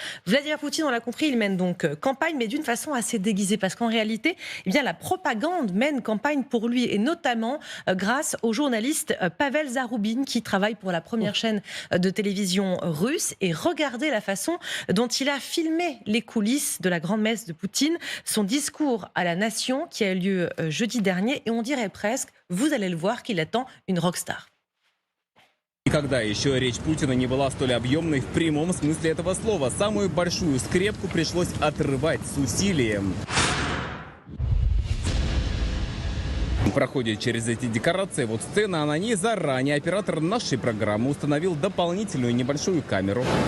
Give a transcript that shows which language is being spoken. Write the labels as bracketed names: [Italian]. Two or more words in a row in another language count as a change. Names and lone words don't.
[French] Vladimir Poutine, on l'a compris, il mène donc campagne, mais d'une façon assez déguisée, parce qu'en réalité, la propagande mène campagne pour lui, et notamment grâce au journaliste Pavel Zarubin, qui travaille pour la première chaîne de télévision russe. Et regardez la façon dont il a filmé les coulisses de la grande messe de Poutine, son discours à la nation qui a eu lieu jeudi dernier, et on dirait presque, vous allez le voir, qu'il attend une rockstar. [Russian] Никогда еще речь Путина не была столь объемной в прямом смысле этого слова. Самую большую скрепку пришлось отрывать с усилием. Проходит через эти декорации. Вот сцена, а на ней заранее оператор нашей программы установил дополнительную небольшую камеру.